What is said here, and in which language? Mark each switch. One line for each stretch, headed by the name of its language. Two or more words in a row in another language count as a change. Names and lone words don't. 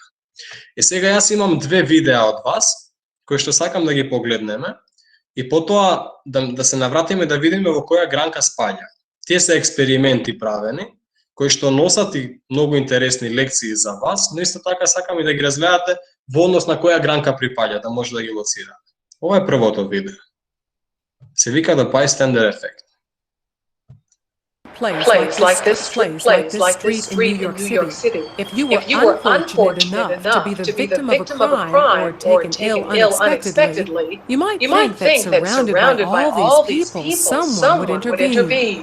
Macedonian: И сега јас имам две видеа од вас кои што сакам да ги погледнеме и потоа да се навратиме да видиме во која гранка спаѓа. Тие се експерименти правени кои што носат и многу интересни лекции за вас, но исто така сакам и да ги разгледате во однос на која гранка припаѓа, да може да ги лоцирате. Ова е првото видео. Се вика The Bystander Effect.
English: Plays like this street in New York City. If you were unfortunate enough to be the victim of a crime or taken ill unexpectedly, you might think that surrounded by all these people, someone would intervene.